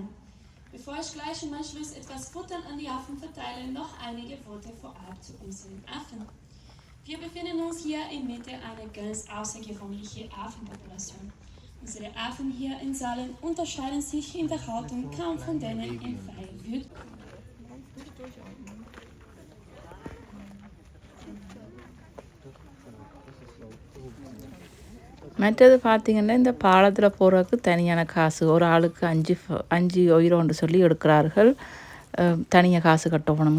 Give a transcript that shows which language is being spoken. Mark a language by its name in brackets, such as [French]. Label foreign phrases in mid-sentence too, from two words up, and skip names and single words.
[German] Bevor ich gleich im Anschluss etwas Futtern an die Affen verteile, noch einige Worte vorab zu unseren Affen. Wir befinden uns hier inmitten einer ganz außergewöhnlichen Affenpopulation. Unsere Affen hier in Saalen unterscheiden sich in der Haltung kaum von denen im freien Wild. [Tamil] மற்றது பார்த்திங்கன்னா இந்த பாலத்தில் போகிறதுக்கு தனியான காசு, ஒரு ஆளுக்கு 5 யூரோன்னு சொல்லி எடுக்கிறார்கள். தனியாக காசு கட்டணும்.